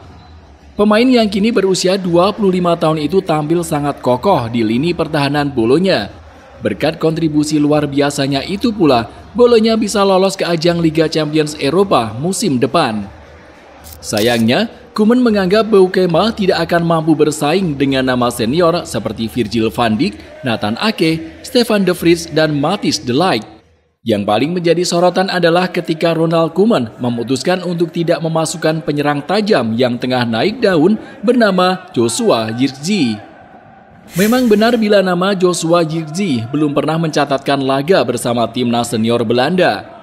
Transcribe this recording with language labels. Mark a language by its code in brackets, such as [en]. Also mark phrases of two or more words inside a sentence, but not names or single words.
[id] Pemain yang kini berusia 25 tahun itu tampil sangat kokoh di lini pertahanan Bolonya. Berkat kontribusi luar biasanya itu pula, Bolonya bisa lolos ke ajang Liga Champions Eropa musim depan. Sayangnya, Koeman menganggap Beukema tidak akan mampu bersaing dengan nama senior seperti Virgil van Dijk, Nathan Ake, Stefan de Vrij, dan Matthijs de Ligt. Yang paling menjadi sorotan adalah ketika Ronald Koeman memutuskan untuk tidak memasukkan penyerang tajam yang tengah naik daun bernama Joshua Zirkzee. Memang benar bila nama Joshua Zirkzee belum pernah mencatatkan laga bersama timnas senior Belanda.